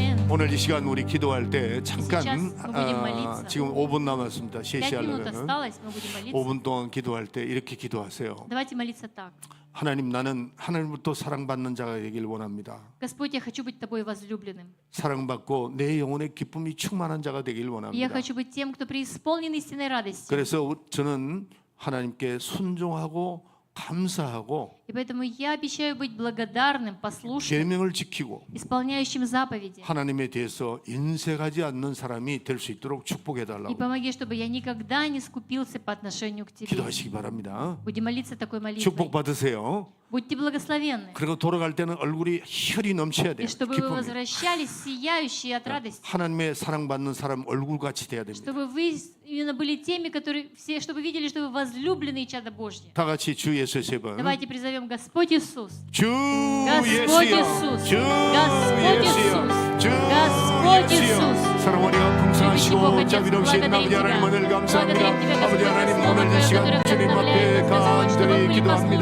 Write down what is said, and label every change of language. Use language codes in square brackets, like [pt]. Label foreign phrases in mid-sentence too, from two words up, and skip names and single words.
[ko] 오늘 이 시간 우리 기도할 때 잠깐 [ru] Сейчас мы будем молиться. [ko] 지금 5분 남았습니다. [ru] 5 минут [ko] 시시하려면 [ru] осталось, мы будем молиться. [ko] 5분 동안 기도할 때 이렇게 기도하세요. [ru] Давайте молиться так. [ko] 하나님, 나는 하나님부터 사랑받는 자가 되길 원합니다. [ru] Господь, я хочу быть тобой возлюбленным. [ko] 사랑받고 내 영혼의 기쁨이 충만한 자가 되길 [ru] И я [ko] 원합니다. [ru] хочу быть тем, кто преисполнен истинной радостью. [ko] 그래서 저는 하나님께 순종하고 감사하고 [ru] И поэтому я обещаю быть благодарным, послушным, [ko] 계명을 지키고 [ru] исполняющим заповеди. [ko] 하나님에 대해서 인색하지 않는 사람이 될 수 있도록 축복해 [ru] И [ko] 달라고 [ru] помоги, чтобы я никогда не скупился по отношению к тебе. [ko] 기도하시기 바랍니다. [ru] Будем молиться такой молитвой. [ko] 축복 받으세요. [ru] Будьте благословенны. [ko] 그리고 돌아갈 때는 얼굴이 혈이 넘쳐야 돼요. [ru] И чтобы вы [ko] 기쁨이. [ru] возвращались сияющие от радости. [ko] 하나님의 사랑받는 사람 얼굴같이 돼야 됩니다. [ru] Чтобы вы именно были теми, которые все, чтобы видели, что вы возлюбленные чада Божьи. [ko] 다 같이 주 예수 세 번. [ru] Давайте призовем Господь Иисус. [ko] 주 [ru] Господь [ko] 예수여, [ru] Иисус. [ko] 주 [ru] Господь [ko] 예수여, [ru] Иисус. [ko] 주 [ru] Господь [ko] 예수여. [ru] Иисус. [ko] 사랑하리가 풍성하시고 자비로우신 아버지 하나님 은혜를 감사합니다. 아버지 하나님 오늘 이 시간 주님 앞에 간절히 기도합니다.